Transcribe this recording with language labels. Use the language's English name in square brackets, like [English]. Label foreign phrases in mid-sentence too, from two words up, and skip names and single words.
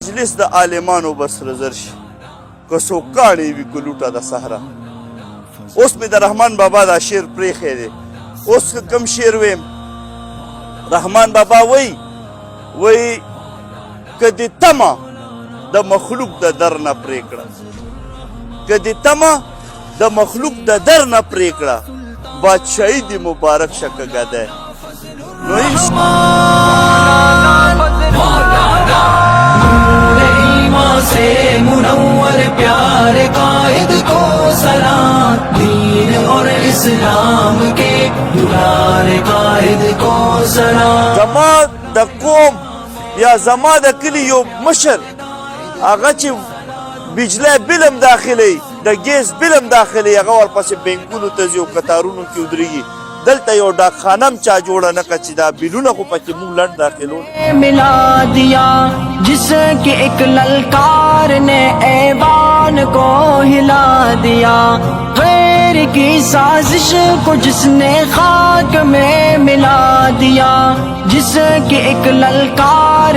[Pashto] مجلس د عالمانو بس رزر شي که څوک کاڼې وي که لوټه د صحرا اوس مې د رحمان بابا دا شعر پرېښی دی اوس که کوم شعر ویم رحمان بابا وایي که دې تمه د مخلوق د در نه پرې کړه که دې تمه د مخلوق د در نه پرې کړه بادشاهي دې مبارک شه که ګدی نو [Urdu] سے منور پیارے قائد کو سلام دین اور اسلام کے دلارے قائد کو سلام [Pashto] زما د قوم یا زما د کلي یو مشر هغه چې بجلی بل هم داخلوي د ګیس بل هم داخلوي هغه ورپسې بینکونو ته ځي او کتارونو کې ودرېږي دلته یو ډاکخانه هم چا جوړه نه کړه چې دا بلونه خو پکې مونږ لنډ داخلو [Urdu] ملا دیا جس کے ایک للکار نے ایوان کو ہلا دیا غیر کی سازش کو جس نے خاک میں ملا دیا جس کے ایک للکار